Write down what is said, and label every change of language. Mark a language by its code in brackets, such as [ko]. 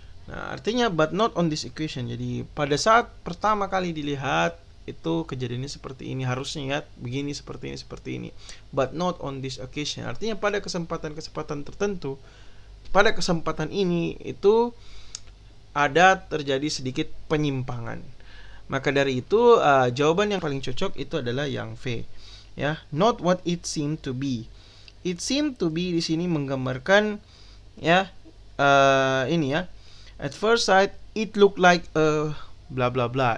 [id] Nah, artinya [en] but not on this occasion. [id] Jadi pada saat pertama kali dilihat itu kejadiannya seperti ini, harusnya ya begini, seperti ini. [en] But not on this occasion [id] artinya pada kesempatan tertentu. Pada kesempatan ini itu ada terjadi sedikit penyimpangan. Maka dari itu jawaban yang paling cocok itu adalah yang V. [en] Ya, not what it seemed to be. It seemed to be [id] di sini menggambarkan ya ini ya. [en] At first sight it looked like a bla bla bla.